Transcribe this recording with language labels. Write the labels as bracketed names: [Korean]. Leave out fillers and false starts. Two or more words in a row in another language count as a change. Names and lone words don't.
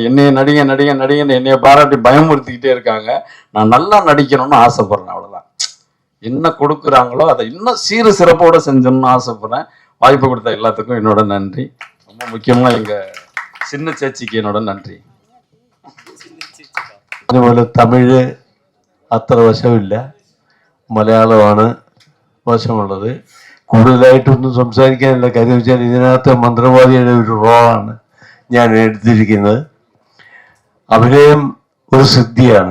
[Tamil] நடிகன்னு என்னைய பாராட்டி பயமுறுத்திக்கிட்டே இருக்காங்க. நான் நல்லா நடிக்கணும்னு ஆசைப்படுறேன், அவ்வளோதான். என்ன கொடுக்குறாங்களோ அதை இன்னும் சீரு சிறப்போடு செஞ்சோம்னு ஆசைப்படுறேன். வாய்ப்பு கொடுத்த எல்லாத்துக்கும் என்னோட நன்றி. ரொம்ப முக்கியமாக எங்கள் சின்ன சேச்சிக்கு என்னோட நன்றி. [Malayalam] അതുപോലെ തമിഴ് അത്ര വശമില്ല, മലയാളമാണ് വശമുള്ളത്. കൂടുതലായിട്ടൊന്നും സംസാരിക്കാനില്ല. കാര്യം വെച്ചാൽ ഇതിനകത്ത് മന്ത്രവാദിയുടെ ഒരു റോളാണ് ഞാൻ എടുത്തിരിക്കുന്നത്. അഭിനയം ഒരു സിദ്ധിയാണ്.